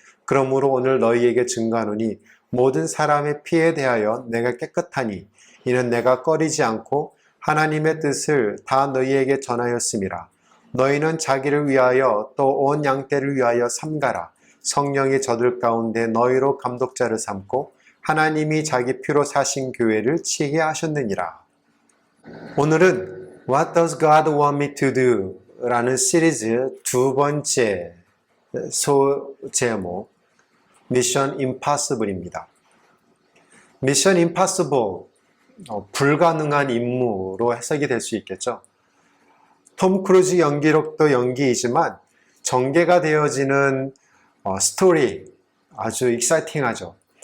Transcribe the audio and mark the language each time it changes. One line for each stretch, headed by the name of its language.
Korean: 그러므로 오늘 너희에게 증거하노니 모든 사람의 피에 대하여 내가 깨끗하니 이는 내가 꺼리지 않고 하나님의 뜻을 다 너희에게 전하였음이라. 너희는 자기를 위하여 또 온 양떼를 위하여 삼가라. 성령이 저들 가운데 너희로 감독자를 삼고 하나님이 자기 피로 사신 교회를 치게 하셨느니라. 오늘은
English: What does God want me to do?
Korean: 라는 시리즈 두 번째 소제목 Mission Impossible입니다. Mission Impossible, 불가능한 임무로 해석이 될 수 있겠죠. 톰 크루즈 연기력도 연기이지만 전개가 되어지는 스토리 아주 익사이팅하죠.